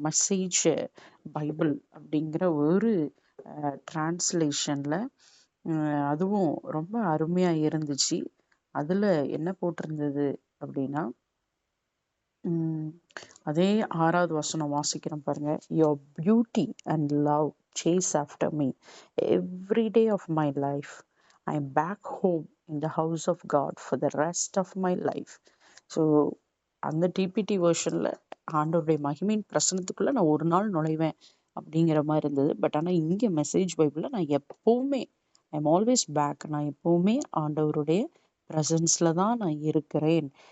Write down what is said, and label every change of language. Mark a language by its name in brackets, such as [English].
[Tamil] Message Bible அப்படிங்கிற ஒரு டிரான்ஸ்லேஷன்ல அதுவும் ரொம்ப அருமையா இருந்துச்சு. அதுல என்ன போட்டிருந்தது அப்படின்னா, அதே 6வது வசனம் வாசிக்கிறோம் பாருங்க. [English] Your beauty and love chase after me every day of my life. I am back home in the house of God for the rest of my life. [Tamil] So அந்த டிபிடி வேர்ஷன்ல ஆண்டவருடைய மகிமையின் பிரசனத்துக்குள்ள நான் ஒரு நாள் நுழைவேன் அப்படிங்கிற மாதிரி இருந்தது. பட் ஆனால் இங்கே மெசேஜ் பைபிளில் நான் எப்பவுமே, [English] I am always back, [Tamil] நான் எப்பவுமே ஆண்டவருடைய ப்ரெசன்ஸ்ல தான் நான் இருக்கிறேன்.